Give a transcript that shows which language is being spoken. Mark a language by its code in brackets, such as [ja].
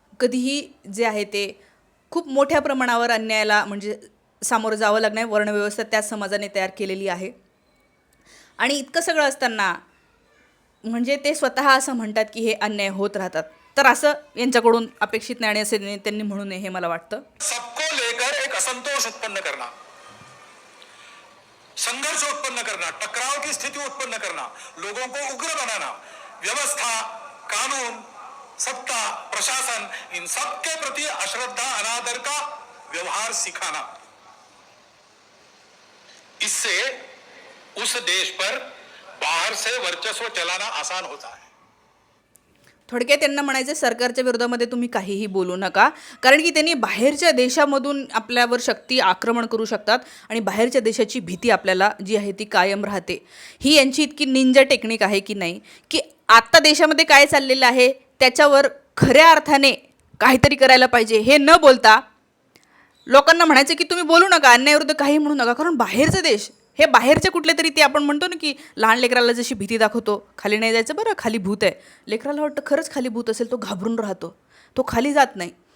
[mr] कधीही जे आहे ते खूप मोठ्या प्रमाणावर अन्यायाला म्हणजे सामोरं जावं लागणार. वर्णव्यवस्था त्याच समाजाने तयार केलेली आहे. आणि इतकं सगळं असताना म्हणजे ते स्वतः असं म्हणतात की हे अन्याय होत राहतात. तर असं यांच्याकडून अपेक्षित नाही आणि असे त्यांनी म्हणू नये हे मला वाटतं. [hi] सबको लेकर एक असंतोष उत्पन्न करना, संघर्ष उत्पन्न करना, टकराव की स्थिति उत्पन्न करना, लोगों को उग्र बनाना, व्यवस्था, कानून, सत्ता, प्रशासन, इन सब के प्रति अश्रद्धा, अनादर का व्यवहार सिखाना, इससे उस देश पर बाहर से वर्चस्व चलाना आसान होता है. [mr] थोडक्यात त्यांना म्हणायचं सरकारच्या विरोधामध्ये तुम्ही काहीही बोलू नका, कारण की त्यांनी बाहेरच्या देशामधून आपल्यावर शक्ती आक्रमण करू शकतात आणि बाहेरच्या देशाची भीती आपल्याला जी आहे ती कायम राहते. ही यांची इतकी निंजा टेक्निक आहे की नाही, की आत्ता देशामध्ये काय चाललेलं आहे त्याच्यावर खऱ्या अर्थाने काहीतरी करायला पाहिजे हे न बोलता लोकांना म्हणायचं की तुम्ही बोलू नका, अन्यायाविरुद्ध काही म्हणू नका, कारण बाहेरचा देश हे बाहेरचे कुठले तरी ते आपण म्हणतो ना की लहान लेकराला जशी भीती दाखवतो, खाली नाही जायचं बरं, खाली भूत आहे, लेकराला वाटतं खरंच खाली भूत असेल, तो घाबरून राहतो, तो खाली जात नाही.